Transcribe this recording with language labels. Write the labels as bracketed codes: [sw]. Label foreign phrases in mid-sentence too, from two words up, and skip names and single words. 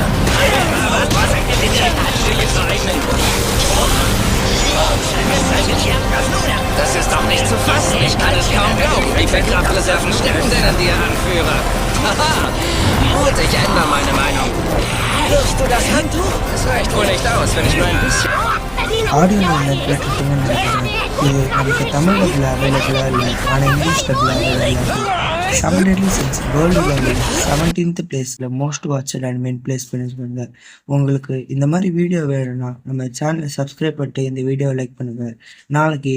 [de] Was ein Gewinn zur eigenen Das ist doch nicht zu fassen. Ich kann es kaum glauben. Wie viele Kraftreserven stecken denn in dir, Anführer? Haha. Gut, ich ändere meine Meinung. Wirfst du das Handtuch? Es reicht wohl nicht aus, wenn ich nur ein bisschen... [ta] ஆடியோ கேட்டுட்டுன்னு நினைக்கிறேன். இது நமக்கு தமிழ் டப்பில் அவைலபிளாக இல்லை, ஆனால் இங்கிலீஷ் டப்பில் அவைலபிளாக. 7 Deadly Sins [en] world wide 17th place most watched anime [ta] பிளேஸ் பண்ணியிருக்காங்க. உங்களுக்கு இந்த மாதிரி வீடியோ வேணும்னா நம்ம சேனலை சப்ஸ்கிரைப் பண்ணிட்டு இந்த வீடியோவை லைக் பண்ணுங்கள்.